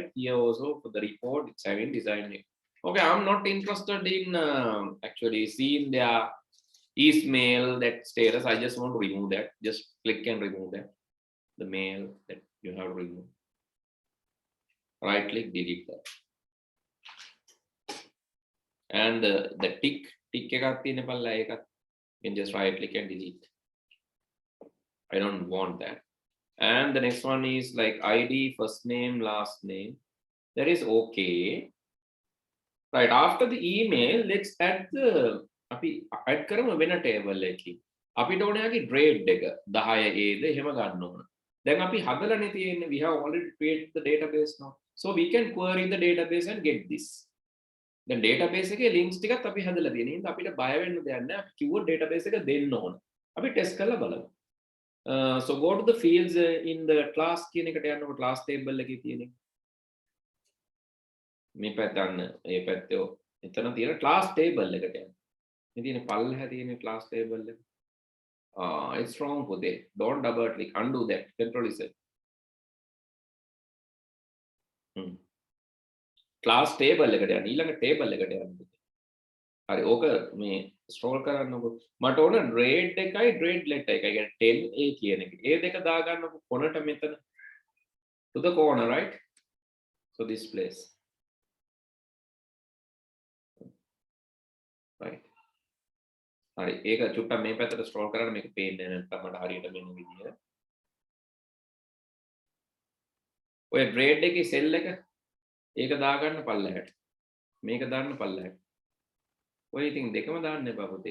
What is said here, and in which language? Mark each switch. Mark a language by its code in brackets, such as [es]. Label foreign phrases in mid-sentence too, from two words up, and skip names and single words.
[en] Here also for the report, it's having design view. Okay, I'm not interested in actually seeing their email, that status. I just want to remove that. Just click and remove that. The mail that you have removed. Right click, delete that. And the tick [si] එකක් තියෙන පල්ලා ඒකත් [en] you can just right click and delete. I don't want that. And the next one is like ID, first name, last name. That is okay. Right, after the email, let's add the add [si] කරමු වෙන [en] table එකකින්. [si] අපිට ඕනේ යකි grade එක 10 Aද එහෙම ගන්න ඕන. දැන් අපි හදලානේ තියෙන්නේ. [en] We have already created the database now. So we can query the database and get this. [si] Then database එකේ links ටිකත් අපි හදලා තියෙන හින්දා අපිට බය වෙන්න දෙයක් නැහැ. අපි කිව්වොත් database එක දෙන්න ඕන. අපි test කරලා බලමු. [en] So go to the fields in the class [si] කියන එකට යන්නකො [en] class table [si] එකේ තියෙන එක. මේ පැත්ත අන්න ඒ පැත්තේ එතන තියෙන class table එකට යන්න. මේ තියෙන පල්ලෙහා තියෙන class table එක. [en] It's wrong for that. Don't double click. Undo that. Control Z. [si] Class table එකට යන්න. ඊළඟ table එකට යන්න. හරි ඕක මේ scroll කරන්නකො. මට ඕන grade එකයි [en] grade letter [si] එකයි. කියන්නේ 10A කියන එක. ඒ දෙක දාගන්නකො කොනට මෙතන. [en] To the corner, right? So this place. Right. [si] හරි ඒක චුට්ටක් මේ පැත්තට scroll කරලා මේක පේන්නේ නැත්නම් මට හරියට මෙන්න විදිය. ඔය grade එකේ cell එක ඒක දාගන්න පල්ලෙහාට. මේක දාන්න පල්ලෙහාට. ඔය ඉතින් දෙකම දාන්න එපා පුතේ.